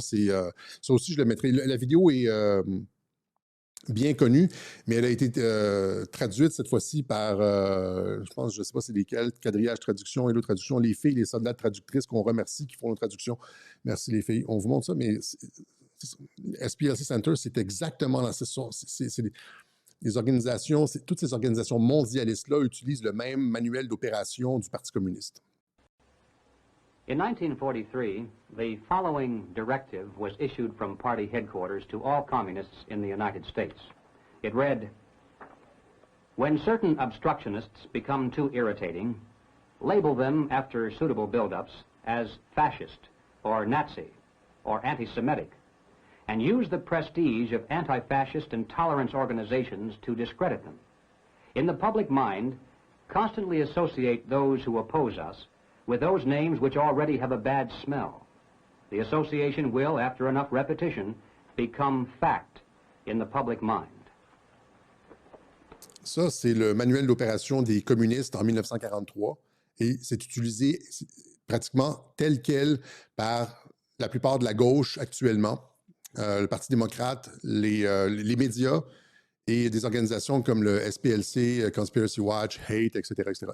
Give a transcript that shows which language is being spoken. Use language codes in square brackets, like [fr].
[fr] Ça aussi, je le mettrai. La vidéo est bien connue, mais elle a été traduite cette fois-ci par, je ne sais pas c'est lesquels, Quadrillage Traduction, Hello Traduction, les filles, les soldats traductrices qu'on remercie qui font nos traductions. Merci les filles. On vous montre ça, mais SPLC Center, c'est exactement là. C'est les organisations, toutes ces organisations mondialistes-là utilisent le même manuel d'opération du Parti communiste. [en] In 1943, the following directive was issued from party headquarters to all communists in the United States. It read, "When certain obstructionists become too irritating, label them after suitable build-ups as fascist or Nazi or anti-Semitic, and use the prestige of anti-fascist and tolerance organizations to discredit them. In the public mind, constantly associate those who oppose us with those names which already have a bad smell. The association will, after enough repetition, become fact in the public mind." [fr] Ça, c'est le manuel d'opération des communistes en 1943 et c'est utilisé pratiquement tel quel par la plupart de la gauche actuellement. Le Parti démocrate, les médias et des organisations comme le SPLC, Conspiracy Watch, Hate, etc., etc.